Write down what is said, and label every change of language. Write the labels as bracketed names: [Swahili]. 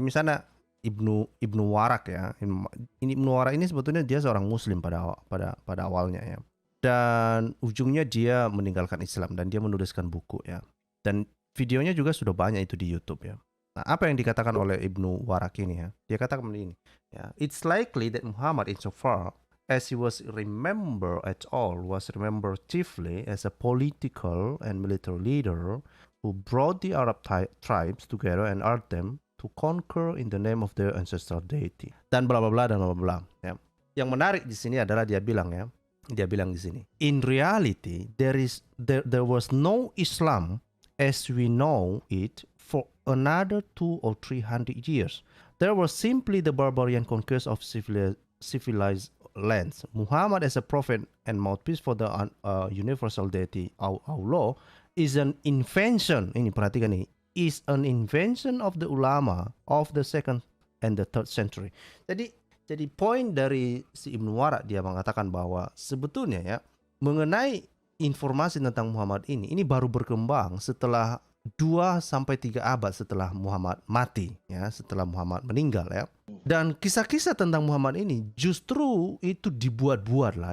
[Indonesian] Misalnya Ibnu Warak ya. Ini Ibnu Warak ini sebetulnya dia seorang Muslim pada awalnya ya. Dan ujungnya dia meninggalkan Islam dan dia menuliskan buku ya. Dan videonya juga sudah banyak itu di YouTube ya. Nah, apa yang dikatakan oleh Ibnu Warak ini ya? Dia katakan begini, ya, [English] it's likely that Muhammad insofar as he was remembered at all was remembered chiefly as a political and military leader who brought the Arab tribes together and urged them to conquer in the name of their ancestral deity. [Indonesian] Dan bla bla bla dan bla bla bla ya. Yang menarik di sini adalah dia bilang di sini, [English] in reality there was no Islam as we know it for another 200 or 300 years. There was simply the barbarian conquest of civilized lands. Muhammad as a prophet and mouthpiece for the universal deity Allah is an invention. [Indonesian] Ini perhatikan nih, [English] is an invention of the ulama of the 2nd and the 3rd century. [Indonesian] Jadi poin dari si Ibnu Warak dia mengatakan bahwa sebetulnya ya mengenai informasi tentang Muhammad ini baru berkembang setelah 2 sampai 3 abad setelah Muhammad mati ya, setelah Muhammad meninggal ya. Dan kisah-kisah tentang Muhammad ini justru itu dibuat-buat lah.